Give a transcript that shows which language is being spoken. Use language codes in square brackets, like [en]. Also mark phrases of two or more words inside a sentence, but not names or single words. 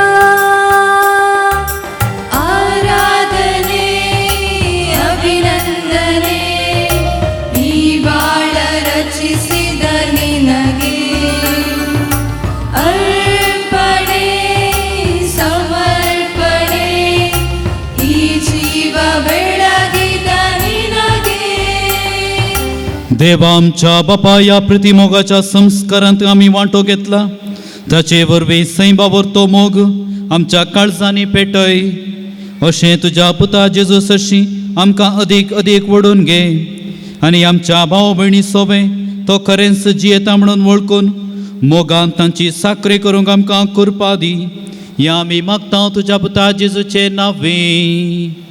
[kn] ಆರಾಧನೆ ಅಭಿನಂದನೆ ಈ ಬಾಳ ರಚಿಸಿದ ನಿನಗೆ ಅರ್ಪಣೆ ಸಮರ್ಪಣೆ ಈ ಜೀವ ಬೆಳಗಿದ ನಿನಗೆ [kok] देवा आमच्या बापा या प्रतिमोगाच्या संस्कारांत आमी वांटो घेतला ताचे वरवीं सैबावर तो मोग आमच्या काळजांनी पेटय अशें तुज्या पुता जेजू सरशी आमकां अदीक अदीक वडून घे आनी आमच्या भाव भयणी सोबे तो खरेंच जियेता म्हणून वळखून मोगान तांची साखरी करूंक आमकां कृपा दी या आमी मागता तुज्या पुता जेजूचे नांवें.